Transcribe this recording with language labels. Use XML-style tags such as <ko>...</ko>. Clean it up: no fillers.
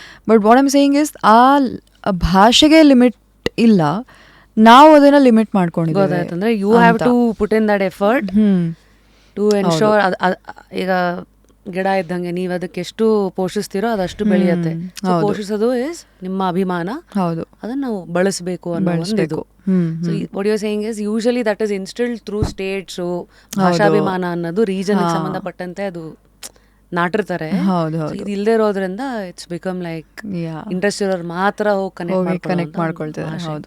<en>but what I'm saying is</en> <kn>ಆ ಭಾಷೆಗೆ limit ಇಲ್ಲ, ನಾವು ಅದನ್ನು ಲಿಮಿಟ್ ಮಾಡ್ಕೊಂಡಿದ್ದೀವಿ. ಅಂದರೆ</kn> <en>You have to put in that effort to ensure.</en> <kn>ಈಗ ಗಿಡ ಇದ್ದಂಗೆ, ನೀವು ಅದಕ್ಕೆ ಎಷ್ಟು ಪೋಷಿಸ್ತೀರೋ ಅದಷ್ಟು ಬೆಳೆಯುತ್ತೆ. ಪೋಷಿಸೋದು ಇಸ್ ನಿಮ್ಮ ಅಭಿಮಾನ. ಹೌದು, ಅದನ್ನು ನಾವು ಬಳಸಬೇಕು ಅನ್ನೋ ಒಂದು ಇದು.</kn> <en>So what you're saying is usually that is instilled through states.</en> <kn>So ಭಾಷಾಭಿಮಾನ ಅನ್ನೋದು ರೀಜನ್ಗೆ ಸಂಬಂಧಪಟ್ಟಂತೆ ಅದು ನಾಟಿರ್ತಾರೆ. ಇದು ಇಲ್ಲದೆ ಇರೋದ್ರಿಂದ</kn> <en>it's become like</en> <kn>ಇಂಟ್ರೆಸ್ಟ್ ಇರೋರು ಮಾತ್ರ ಹೋಗಿ ಕನೆಕ್ಟ್ ಮಾಡ್ಕೊಳ್ತಾರೆ.</kn>